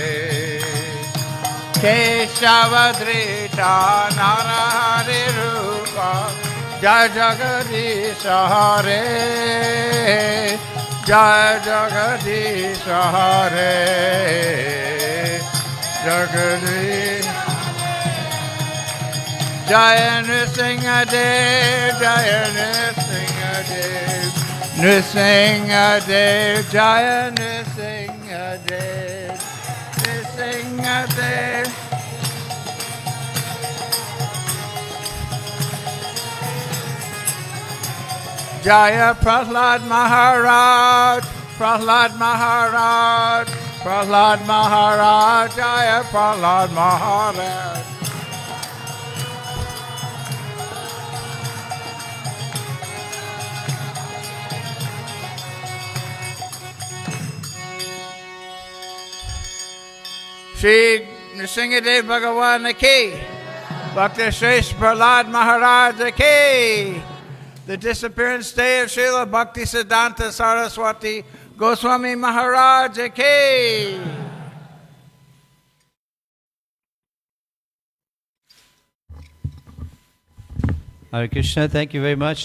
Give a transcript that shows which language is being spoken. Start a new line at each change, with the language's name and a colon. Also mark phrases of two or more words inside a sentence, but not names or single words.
Sanskrit: केशवधृत नरहरि रूप जय जगदीश हरे जय जगदीश हरे जगदीश जय नृसिंहदेव जय नृसिंहदेव नृसिंहदेव जय नृसिंहदेव नृसिंहदेव जय प्रह्लाद महाराज प्रह्लाद महाराज प्रह्लाद महाराज जय प्रह्लाद महाराज.
Hindi: श्री नृसिंहदेव भगवान की भक्ति श्रेष्ठ प्रह्लाद महाराज की.
English: The disappearance day of Srila Bhaktisiddhanta Sarasvati Goswami Maharaj ki. Hare Krishna, thank you very much.